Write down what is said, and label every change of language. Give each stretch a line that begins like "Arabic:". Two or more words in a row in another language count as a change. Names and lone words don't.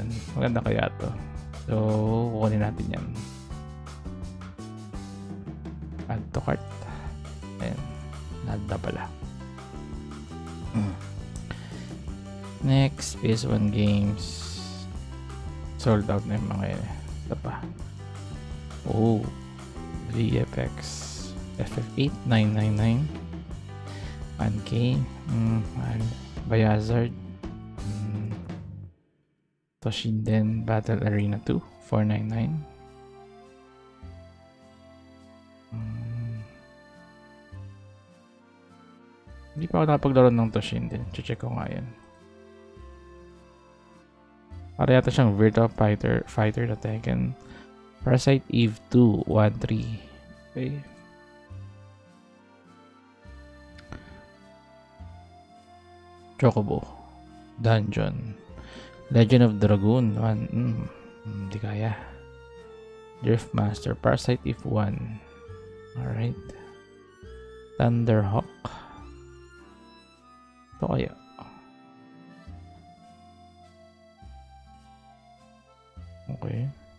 Filipino: Maganda kaya to. So, kukunin natin yan.
English: Add to cart.
Filipino: Ayan. Add na pala.
English: Next, PS1 games.
Filipino: Sold out na yung mga yun. Ito pa. Oh. VFX. FF8 999. 1K. Bayazard. Toshinden Battle Arena 2 499. Hindi pa ako nakapaglaro ng Toshinden. Check ko nga yan. Para yata siyang Virtua Fighter na Tekken. Parasite Eve 2 1-3. Okay. Chocobo Dungeon. Legend of Dragoon 1. Hindi kaya. Drift Master. Parasite Eve 1. Alright. Thunderhawk. Ito kaya. Okay.